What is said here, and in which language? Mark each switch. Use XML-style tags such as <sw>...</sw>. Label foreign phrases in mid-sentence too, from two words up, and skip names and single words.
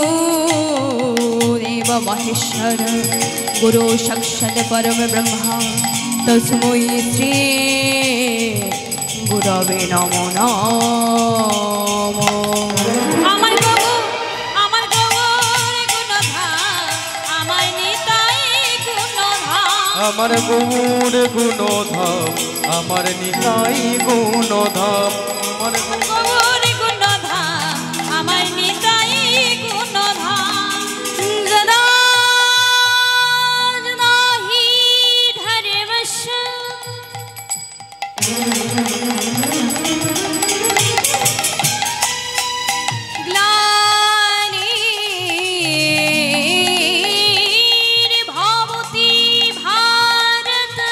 <sa>देव महेश्वर गुरु साक्षात् परम ब्रह्मा तस्मै श्री गुरवे नमो नमः</sa> <bn>আমার গৌর গুণধাম আমার নিতাই গুণধাম আমার গৌর গুণধাম আমার নিতাই গুণধাম আমার গৌর গুণধাম আমার নিতাই গুণধাম</bn> <sa>যদা নাহি ধর্মস্য গ্লানির্ভবতি ভারত</sa>